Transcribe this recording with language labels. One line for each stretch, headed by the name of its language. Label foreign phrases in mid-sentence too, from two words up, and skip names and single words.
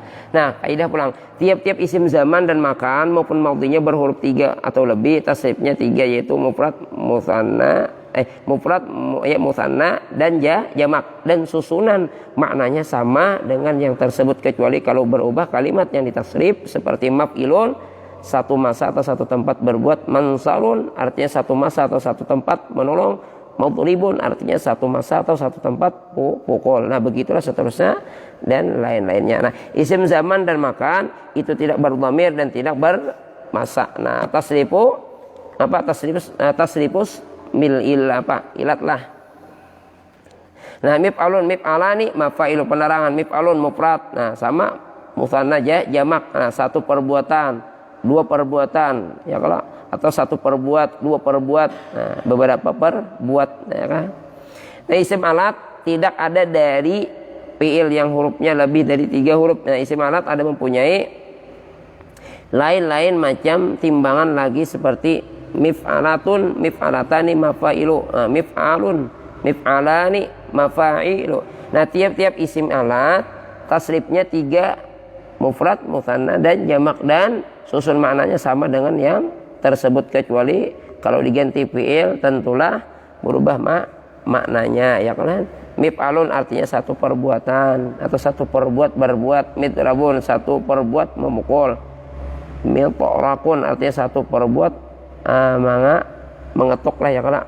Indonesian: Nah, kaidah pulang tiap-tiap isim zaman dan makan maupun madhinya berhuruf 3 atau lebih tasrifnya 3 yaitu mufrad musanna dan jamak dan susunan maknanya sama dengan yang tersebut kecuali kalau berubah kalimat yang ditasrif seperti maf'ilun satu masa atau satu tempat berbuat, mansarun artinya satu masa atau satu tempat menolong, Madribun artinya satu masa atau satu tempat pukul. Nah begitulah seterusnya dan lain-lainnya. Nah isim zaman dan makan itu tidak berdhamir dan tidak bermasa. Nah tasrifus mil'il ilat lah. Nah
Arabic: مفعل مفعلان مفاعل
Indonesian: penerangan, mif'alun mufrad. Nah sama mutsanna jamak. Nah satu perbuatan, dua perbuatan ya kalau atau satu perbuat, dua perbuat, nah, beberapa perbuat ya kan. Nah isim alat tidak ada dari fiil yang hurufnya lebih dari 3 huruf. Nah isim alat ada mempunyai lain-lain macam timbangan lagi seperti
Arabic: مفعلة مفعلتان مفاعل مفعل مفعلان مفاعل.
Indonesian: Nah tiap-tiap isim alat tasrifnya 3 mufrad, mutsanna dan jamak dan susun maknanya sama dengan yang tersebut kecuali kalau diganti fiil tentulah berubah maknanya ya kan. Mif'alun artinya satu perbuatan atau satu berbuat, midrabun satu perbuat memukul, miltorakun artinya satu perbuat mengetuk lah ya kan.